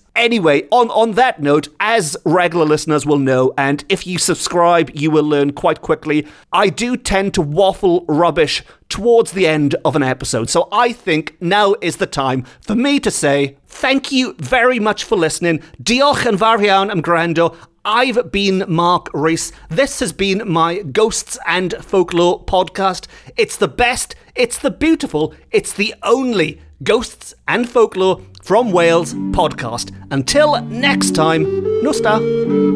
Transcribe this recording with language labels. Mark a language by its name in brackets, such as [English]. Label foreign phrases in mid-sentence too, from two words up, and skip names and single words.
[English] Anyway, on that note, as regular listeners will know, and if you subscribe, you will learn quite quickly, I do tend to waffle rubbish towards the end of an episode. So I think now is the time for me to say thank you very much for listening. [Welsh] Diolch yn fawr iawn am gwrando. [English] I've been Mark Rees. This has been my Ghosts and Folklore podcast. It's the best, it's the beautiful, it's the only Ghosts and Folklore from Wales podcast. Until next time, Nusta.